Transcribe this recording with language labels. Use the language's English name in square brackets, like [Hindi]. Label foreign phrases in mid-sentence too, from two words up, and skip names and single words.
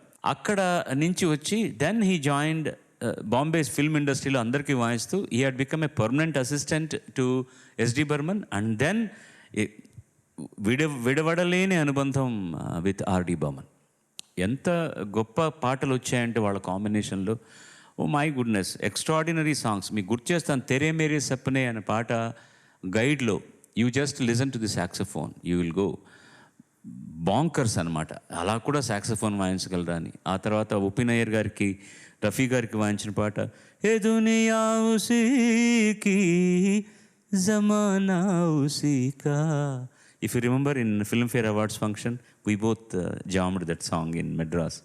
[Telugu] అక్కడ నుంచి వచ్చి [English] then he joined Bombay film industry [Telugu] అందరికీ వాయిస్తూ [English] he had become a permanent assistant to SD Burman. and then [Telugu] విడవడలేని అనుబంధం విత్ ఆర్డి బర్మన్. ఎంత గొప్ప పాటలు వచ్చాయంటే వాళ్ళ కాంబినేషన్లో. [English] oh my goodness, extraordinary songs. [Telugu] మీకు గుర్తు చేస్తాను, [English] తెరే మేరే సప్నే [Telugu] అనే పాట [English] గైడ్లో you just listen to the saxophone, you will go bonkers అనమాట. [Telugu] అలా కూడా సాక్సోఫోన్ వాయించగలరా అని. ఆ తర్వాత ఉపిన్ అయ్యర్ గారికి, రఫీ గారికి వాయించిన పాట ఏ దునియా ఉసీకి జమానా ఉసీకా. [English] if you remember in Filmfare awards function we both jammed that song in Madras.